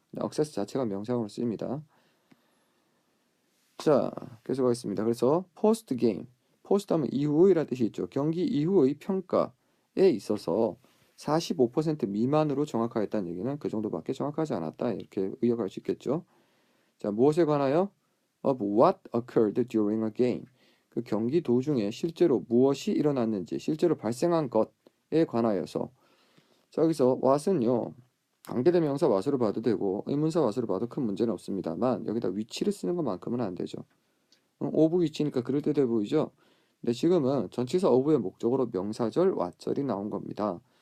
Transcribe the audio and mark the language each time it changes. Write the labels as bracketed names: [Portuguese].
[Korean] access 자체가 명사형으로 쓰입니다. 자, 계속하겠습니다. 그래서 post game, post 하면 이후의라는 뜻이 있죠. 경기 이후의 평가. 있어서 45% 미만으로 정확하였다는 얘기는 그 정도밖에 정확하지 않았다. 이렇게 의역할 수 있겠죠. 자, 무엇에 관하여? [English] Of what occurred during a game. [Korean] 그 경기 도중에 실제로 무엇이 일어났는지, 실제로 발생한 것에 관하여서. 자, 여기서 what은요. 관계대명사 what으로 봐도 되고 의문사 what으로 봐도 큰 문제는 없습니다만 여기다 위치를 쓰는 것만큼은 안 되죠. of 위치니까 그럴듯해 보이죠? 근데 지금은 전치사 of의 목적으로 명사절 what절이 나온 겁니다.